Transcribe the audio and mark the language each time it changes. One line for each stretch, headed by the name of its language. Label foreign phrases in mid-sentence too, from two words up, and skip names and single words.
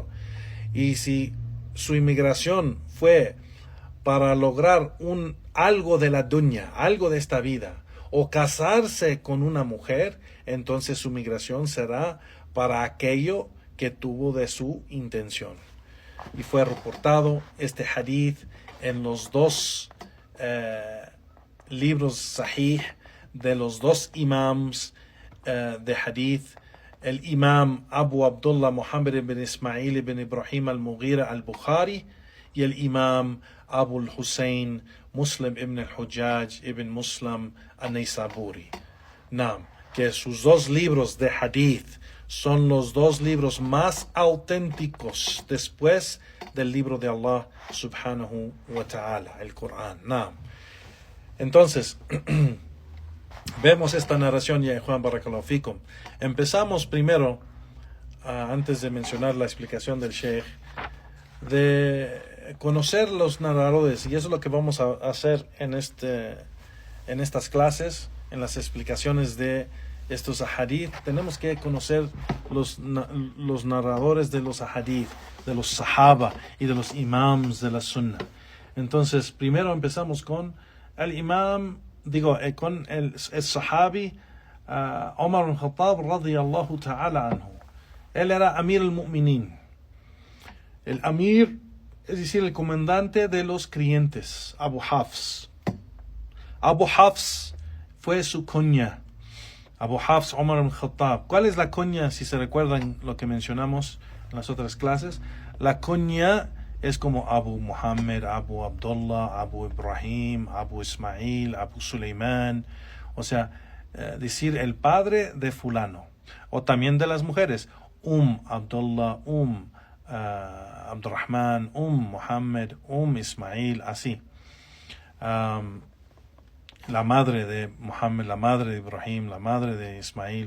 Spanish: Y si su inmigración fue para lograr algo de la dunya, algo de esta vida, o casarse con una mujer, entonces su migración será para aquello que tuvo de su intención. Y fue reportado este hadith en los dos libros sahih de los dos imams de hadith, el imam Abu Abdullah Muhammad ibn Ismail ibn Ibrahim al-Mughira al-Bukhari y el imam Abu al-Hussein Muslim ibn al-Hujjaj ibn Muslim al-Naysaburi. Naam, que sus dos libros de hadith son los dos libros más auténticos después del libro de Allah
Arabic: سبحانه وتعالى,
Spanish: el Corán. Naam. Entonces, vemos esta narración, ya Juan,
Arabic: بارك الله فيكم.
Spanish: Empezamos primero, antes de mencionar la explicación del Sheikh, de conocer los narradores, y eso es lo que vamos a hacer en estas clases, en las explicaciones de estos ahadith. Tenemos que conocer los narradores de los ahadith, de los sahaba y de los imams de la sunnah. Entonces, primero empezamos con el imam, con el sahabi Omar al-Khattab
Arabic: رضي الله تعالى عنه.
Spanish: Él era
Arabic: أمير المؤمنين.
Spanish: El Amir, es decir, el comandante de los creyentes, Abu Hafs. Abu Hafs fue su cuña. Abu Hafs Omar al-Khattab. ¿Cuál es la cuña, si se recuerdan lo que mencionamos en las otras clases? La cuña es como Abu Muhammad, Abu Abdullah, Abu Ibrahim, Abu Ismail, Abu Suleiman. O sea, decir el padre de fulano. O también de las mujeres, Abdullah, Abdurrahman, Muhammad, Ismail, así. La madre de Muhammad, la madre de Ibrahim, la madre de Ismail.